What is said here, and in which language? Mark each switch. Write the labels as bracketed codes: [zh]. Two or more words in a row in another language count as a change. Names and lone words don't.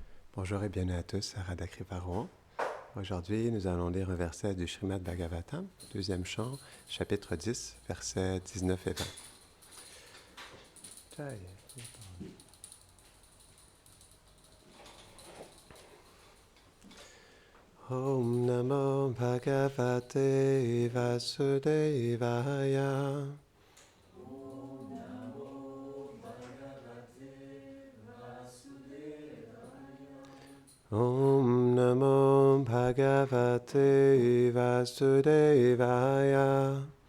[fr] Bonjour et bienvenue à tous à Radha Kripa. Aujourd'hui, nous allons lire un verset du Srimad Bhagavatam, deuxième chant, chapitre 10, versets 19 et 20. Jai. [sa] Om Namo Bhagavate Vasudevaya. Om Namo Bhagavate Vasudevaya.